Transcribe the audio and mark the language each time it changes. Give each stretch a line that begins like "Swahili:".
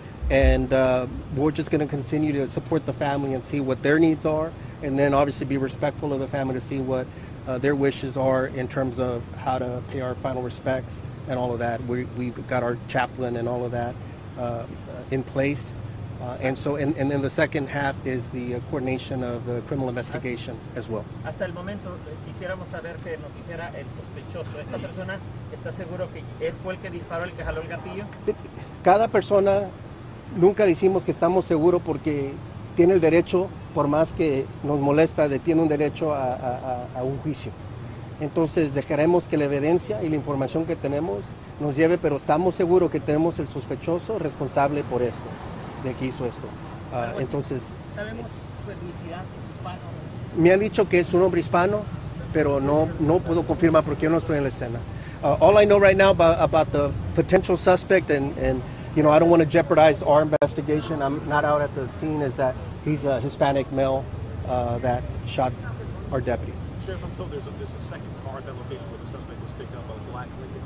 English: And we're just going to continue to support the family and see what their needs are, and then obviously be respectful of the family to see what their wishes are in terms of how to pay our final respects and all of that. We've got our chaplain and all of that in place. And then the second half is the coordination of the criminal investigation as well.
Spanish: Hasta el momento quisiéramos saber que nos dijera el sospechoso. ¿Esta persona está seguro que él fue el que disparó, el que jaló el gatillo? Cada persona, nunca decimos que estamos seguros porque tiene el derecho, por más que nos molesta, tiene un derecho a un juicio. Entonces dejaremos que la evidencia y la información que tenemos nos lleve, pero estamos seguros que tenemos el sospechoso responsable por esto, de que hizo esto. Entonces, ¿sabemos su etnicidad? ¿Es hispano? Me han dicho que es un hombre hispano, pero no puedo confirmar porque yo no estoy en la escena.
English: All I know right now about the potential suspect, and I don't want to jeopardize our investigation. I'm not out at the scene. Is that he's a Hispanic male that shot our deputy. Sheriff, I'm told there's a second car at that location where the suspect was picked up, a black Lincoln.